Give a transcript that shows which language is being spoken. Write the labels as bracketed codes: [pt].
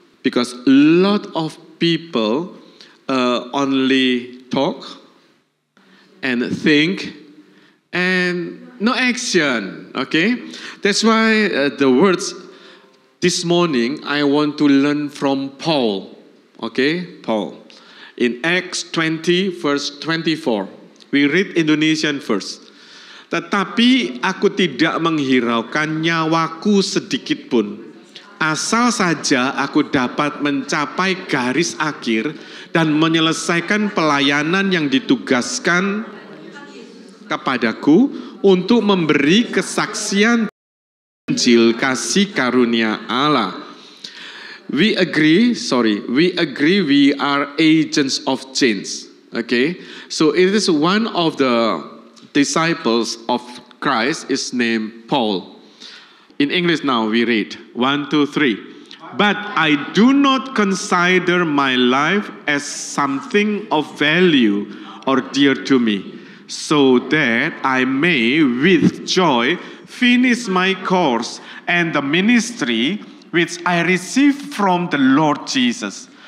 [en] Because a lot of people only talk and think and no action, okay? That's why the words this morning I want to learn from Paul, okay? Paul. In Acts 20 verse 24, we read Indonesian first. [id] Tetapi aku tidak menghiraukan nyawaku sedikit pun, asal saja aku dapat mencapai garis akhir dan menyelesaikan pelayanan yang ditugaskan kepadaku untuk memberi kesaksian Injil kasih karunia Allah. [en] We agree we are agents of change. Okay, so it is one of the disciples of Christ is named Paul. In English now we read 1, 2, 3. But I do not consider my life as something of value or dear to me, so that I may with joy finish my course and the ministry which I received from the Lord Jesus,